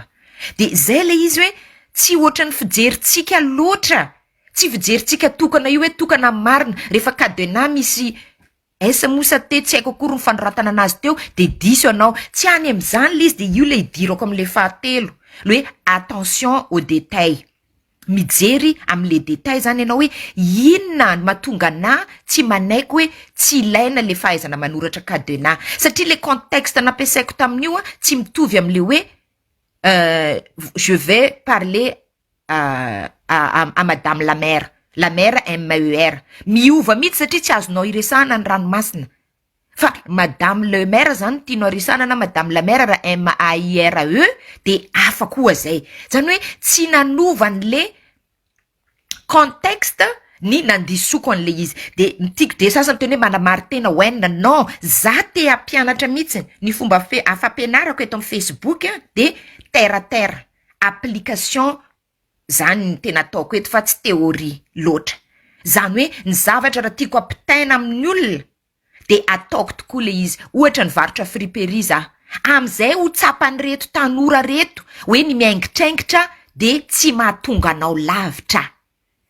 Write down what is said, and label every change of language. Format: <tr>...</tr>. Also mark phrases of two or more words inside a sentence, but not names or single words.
<mg>De zay le izy hoe tsy ohatra ny fijeritsika loatra. Tsy fijeritsika tokana io hoe tokana marina. Rehefa cadenas misy esa mosa te tsy haiko akory ny fanoratana anazy teo de diso anao. Tsy any amin'izany le izy de io le idirako amin'le fahatelo. Le hoe</mg> <fr>attention au détail.</fr> <mg>Mijery amin'le détail zany ianao hoe inona ny mahatonga na tsy manaiky hoe tsy ilaina le fahaizana manoratra cadenas. Satria le contexte nampiasaiko tamin'io tsy mitovy amin'le hoe</mg> <fr>je vais parler à madame la mère. La mère MER.</fr> <mg>Miova mihitsy satria tsy azonao iresana ny ranomasina. Fa</mg> <fr>madame le maire</fr> <mg>zany tianao iresana na</mg> <fr>madame la mère</fr> <mg>raha MAIRE de afa koa zay. Zany hoe tsy nanova an'le contexte ny nandisoko an'le izy. De mitiko de sasany teny hoe manamary tena hoenina. Non, za te hampianatra mihitsy ny fomba afampianarako eto amin'ny Facebook de</mg> <fr>terre à terre.</fr> <mg>Application zany ny tena ataoko eto fa tsy théorie loatra. Zany hoe ny zavatra raha tiako ampitaina amin'ny olona de ataoko tokoa le izy. Ohatra ny varotra friperie za. Am'izay ho tsapany reto tanora reto hoe ny miaingitraingitra de tsy mahatonga anao lavitra.</mg>